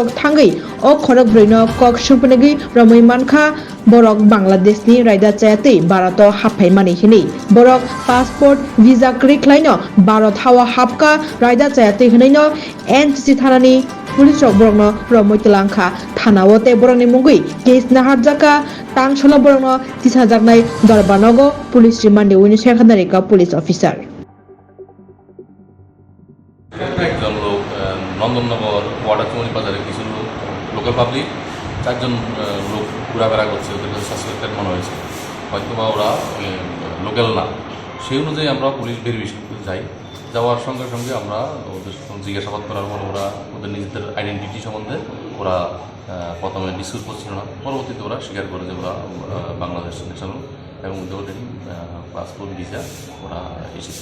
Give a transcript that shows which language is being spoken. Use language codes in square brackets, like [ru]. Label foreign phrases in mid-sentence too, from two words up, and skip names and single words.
[trp] थांगै अ खरक ब्रैनो कक सिम्पनेगै रमै मानखा बरक बांलादेशनि रायदा चायातै भारत हाबफाय मानि हिनै बरक पासपोर्ट भिजा क्रिख्लाइनो भारत हावा हाबका रायदा चायातै हनैनो एनसीसी थानानि पुलिस रक बरकनो रमै तलांखा थानावते बरकनि मुंगै केस नाहार जाका तांसला बरकनो तिसा जागनाय दरबारनगो पुलिस रिमान्डे उइनि सेखानारिका पुलिस अफिसार [bn] একজন লোক নন্দননগর ওয়াটারচমনি বাজারে কিছু [en] local public [bn] 4 জন লোক ঘোরাফেরা করছে, ওদের কাছে সাসপেক্টেড মনে হয়েছে, হয়তো বা ওরা লোকাল না। সেই অনুযায়ী আমরা [en] police verification [bn] করতে যাই। যাওয়ার সঙ্গে সঙ্গে আমরা ওদের জিজ্ঞাসাবাদ করার পর ওরা ওদের নিজেদের আইডেন্টিটি সম্বন্ধে ওরা প্রথমে ডিসকাস করছিল না, পরবর্তীতে ওরা স্বীকার করে যে ওরা [en] Bangladesh national [bn] এবং ওদের [en] passport visa [bn] ওরা এসেছে।